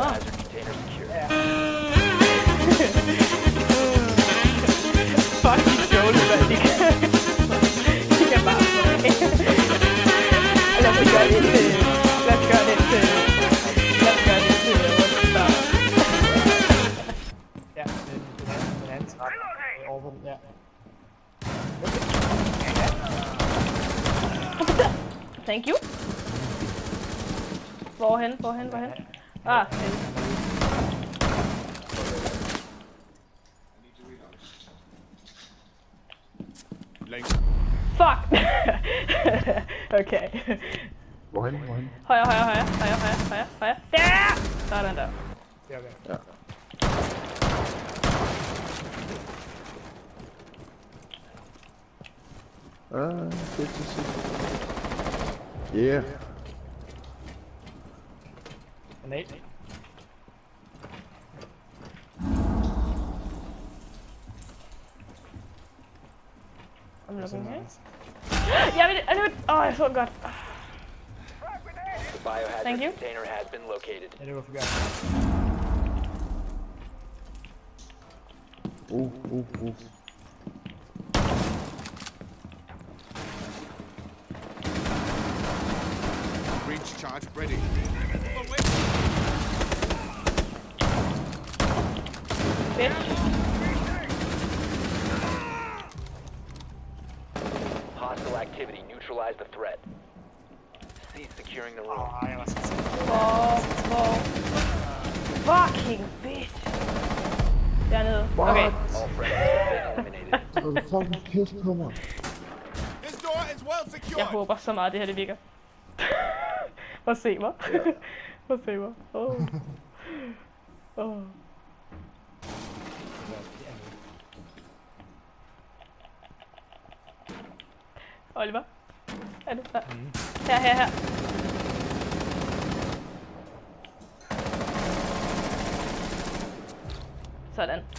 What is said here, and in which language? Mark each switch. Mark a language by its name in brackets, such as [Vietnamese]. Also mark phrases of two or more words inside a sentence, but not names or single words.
[Danish] Fuck de sjovle, hvad de kan. De kan bare lad os gøre det til... Lad os gøre det til... Ja, den anden trappe. Over på den, ja. [English] Thank you. [Danish] Hvorhen? Ah, fuck! Okay. Hvorhen? Højre. Ja! Sådan der. Ja, okay. Ja. Shit. Yeah. Nej. [English] I'm looking here. [Danish] Jeg ved. Jeg så den godt. [English] Thank you. [Danish] Ja, det var for godt. [English] Breach charge ready. Bitch. Hostile activity. Neutralize the threat. Cease securing the room. [Danish] Jeg var så sikker. [English] Hvor. Fucking bitch. [Danish] Dernede. Okay. [English] All friendlies have been eliminated. [Danish] Fucking pisse på mig. [English] This door is well secured. [Danish] Jeg håber så meget, det her det virker. Prøv at se mig. Prøv at se mig. Oliver. Er du klar? Her. Sådan.